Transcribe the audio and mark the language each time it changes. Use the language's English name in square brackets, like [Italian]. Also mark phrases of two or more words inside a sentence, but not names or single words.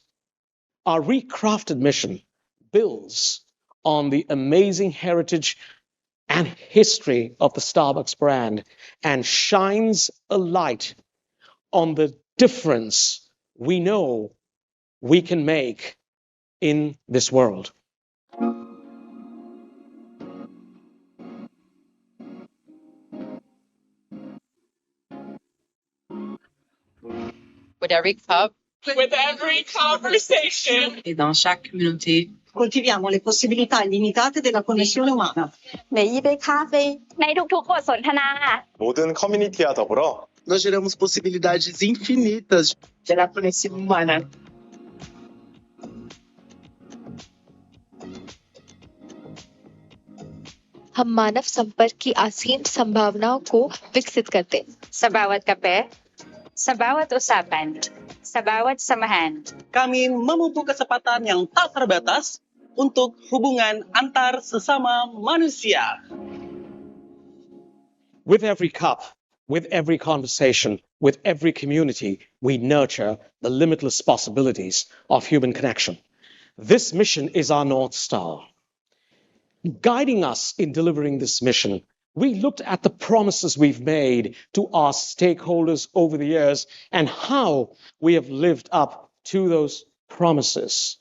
[English] Our recrafted mission builds on the amazing heritage and history of the Starbucks brand and shines a light on the difference we know we can make in this world. With every cup, with every conversation. [French] et dans chaque communauté, [Italian] coltiviamo le possibilità illimitate della connessione umana. [Chinese] 每一杯咖啡， [Thai] ในทุกๆบทสนทนา [Korean] 모든 커뮤니티와 더불어 [Portuguese] nós geramos possibilidades infinitas [Italian] Della connessione umana. [Hindi] हम मानव संपर्क की असीम संभावनाओं को विकसित करते हैं। [Filipino] Sa bawat kape, sa bawat usapan, sa bawat samahan. [Indonesian] Kami memupuk kesempatan yang tak terbatas untuk hubungan antar sesama manusia. [English] With every cup, with every conversation, with every community, we nurture the limitless possibilities of human connection. This mission is our North Star. Guiding us in delivering this mission, we looked at the promises we've made to our stakeholders over the years and how we have lived up to those promises.